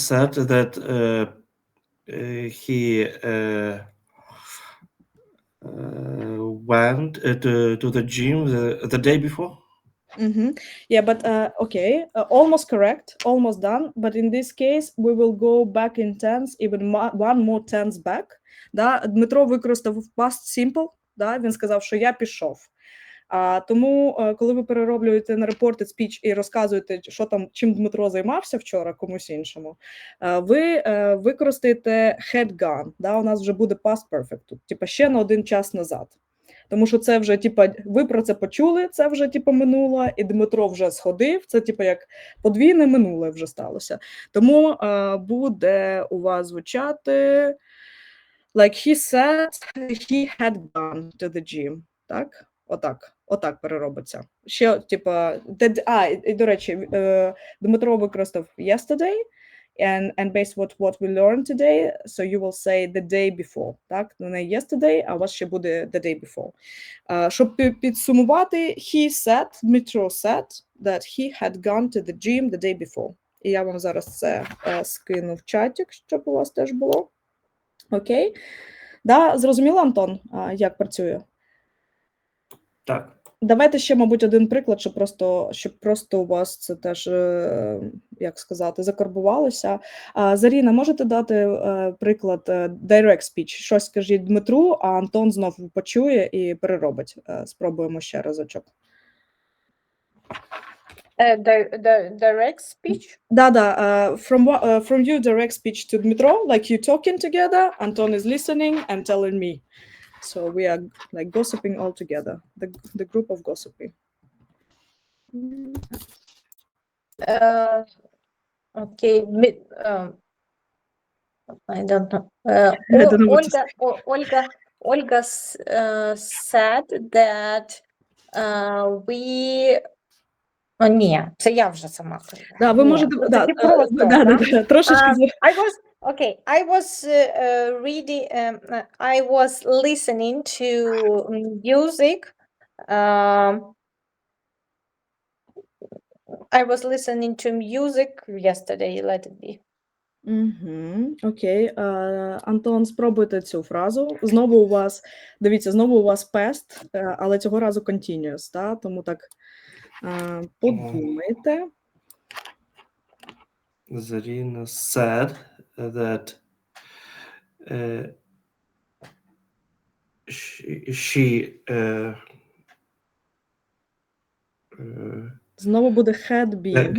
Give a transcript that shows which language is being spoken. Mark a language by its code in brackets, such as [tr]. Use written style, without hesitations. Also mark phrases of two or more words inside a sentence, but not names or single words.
[en] Dmitro said that he went to the gym the day before. Yeah, but okay, almost correct, almost done. But in this case, we will go back in tense, even one more tense back. [uk] Да? Дмитро використав [en] past simple, [uk] да? Він сказав, що я пішов. Тому, коли ви перероблюєте на [en] reported speech [uk] і розказуєте, що там, чим Дмитро займався вчора комусь іншому, ви використаєте [en] had gone, [uk] да? У нас вже буде [en] past perfect [uk] тут, типа ще на один час назад. Тому що це вже, типа, ви про це почули, це вже, типа, минуло, і Дмитро вже сходив, це, типа, як подвійне минуле вже сталося. Тому буде у вас звучати [en] like he said he had gone to the gym, [uk] так? Отак переробиться. Ще, типа, і, до речі, Дмитро використав [en] yesterday, and based what we learned today, so you will say the day before, [uk] так? Не yesterday, а у вас ще буде [en] the day before. [uk] Щоб підсумувати, [en] Дмитро said that he had gone to the gym the day before. [uk] І я вам зараз це скину в чатик, щоб у вас теж було. Окей? Да, зрозуміло, Антон, як працює? Так. Давайте ще, мабуть, один приклад, щоб просто у вас це теж, як сказати, закарбувалося. Заріна, можете дати приклад [en] direct speech? [uk] Щось скажіть Дмитру, а Антон знову почує і переробить. Спробуємо ще разочок. [en] Direct speech? [uk] Да. [en] From you direct speech to Dmitro, like you talking together, Anton is listening and telling me. So we are like gossiping all together, the group of gossiping. Okay, I don't know. Olga said that we... [uk] ні, це я вже сама кажу. Да, ви можете... Трошечки... [en] I was listening to music. I was listening to music yesterday, let it be. [uk] Окей. Антон, спробуйте цю фразу. Знову у вас, дивіться, знову у вас past, але цього разу continuous, да? Тому так подумайте. [en] Zarina said that she [uk] Знову буде had been.